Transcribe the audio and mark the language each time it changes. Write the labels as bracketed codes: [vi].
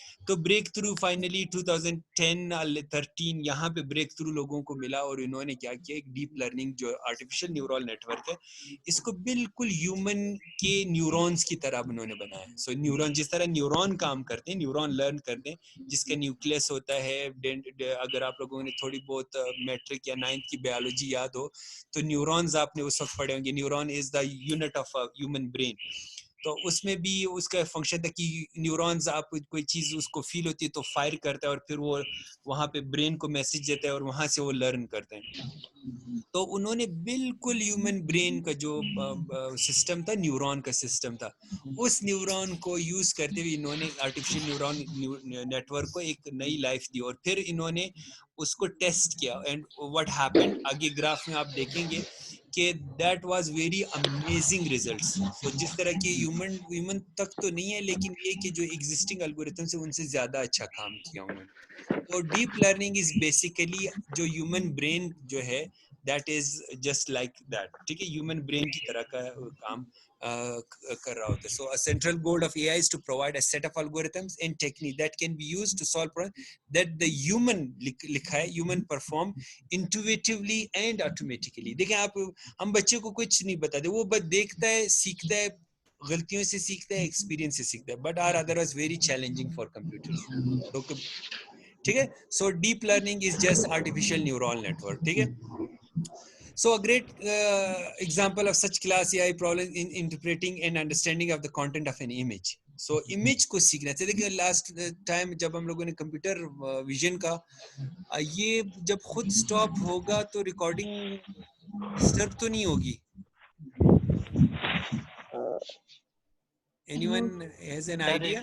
[ur] تو break through finally 2010-13 یہاں پہ بریک تھرو لوگوں کو ملا, اور انہوں نے کیا کیا, ایک ڈیپ لرننگ جو آرٹیفیشیل نیورل نیٹ ورک ہے, اس کو بالکل ہیومن کے نیورونز کی طرح انہوں نے بنایا. سو نیورون جس طرح نیورون کام کرتے ہیں, نیورون لرن کرتے ہیں, جس کا نیوکلیس ہوتا ہے, اگر آپ لوگوں نے تھوڑی بہت میٹرک یا 9th کی بایولوجی یاد ہو تو نیورونز آپ نے اس وقت پڑھے ہوں گے. [en] Neuron is the unit of human brain. [ur] تو اس میں بھی اس کا فنکشن تھا کہ نیورونز, آپ کوئی چیز اس کو فیل ہوتی ہے تو فائر کرتا ہے, اور پھر وہ وہاں پہ برین کو میسج دیتا ہے, اور وہاں سے وہ لرن کرتے ہیں. تو انہوں نے بالکل ہیومن برین کا جو سسٹم تھا, نیورون کا سسٹم تھا, اس نیورون کو یوز کرتے ہوئے انہوں نے آرٹیفیشیل نیورون نیٹ ورک کو ایک نئی لائف دی, اور پھر انہوں نے اس کو ٹیسٹ کیا. [en] and what happened, [ur] آگے گراف میں آپ دیکھیں گے کہ [en] That was very amazing results. [ur] تو جس طرح کی ہیومن تک تو نہیں ہے, لیکن یہ کہ جو ایگزسٹنگ الگوریتھمس ہیں ان سے زیادہ اچھا کام کیا انہوں نے. تو [en] deep learning is basically [ur] جو ہیومن برین جو ہے [en] that is just like that. [ur] ٹھیک ہے, human brain کی طرح کا کام کر رہا ہوتا ہے. [en] So a central goal of AI is to provide a set of algorithms and technique that can be used to solve problems that the human [ur] لکھا ہے [en] human perform intuitively and automatically. [ur] دیکھیں آپ, ہم بچے کو کچھ نہیں بتاتے, وہ بس دیکھتا ہے, سیکھتا ہے, غلطیوں سے سیکھتا ہے, ایکسپیرینس سے سیکھتا ہے, [en] But are otherwise very challenging for computers. [ur] ٹھیک ہے, [en] So deep learning is just artificial neural network. [ur] ٹھیک ہے. [en] So a great example of such class AI problem in interpreting and understanding of the content of an image. [ur] So image کو سیکھنا چاہیے. دیکھیے last time جب ہم لوگوں نے کمپیوٹر ویژن کا, یہ جب خود سٹاپ ہوگا تو ریکارڈنگ ڈسٹرب تو نہیں ہوگی. [en] Anyone has an idea?